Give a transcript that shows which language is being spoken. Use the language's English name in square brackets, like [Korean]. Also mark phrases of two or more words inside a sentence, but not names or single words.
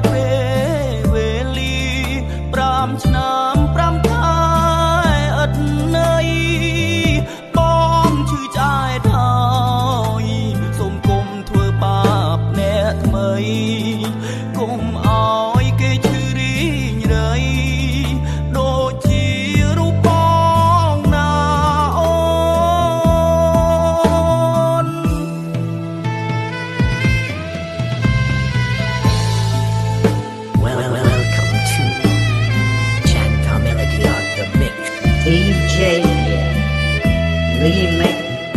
[Khmer] ពេលវេលា5ឆ្នាំ5ខែឥតន័យបងឈឺឆ្អែតហើយសូមគុំធ្វើបាបអ្នកថ្មីគុំអោយគេឈឺរីងរៃដូចជារូបបងណាអូ [English] Welcome to Chanta Melody on the mix DJ Remix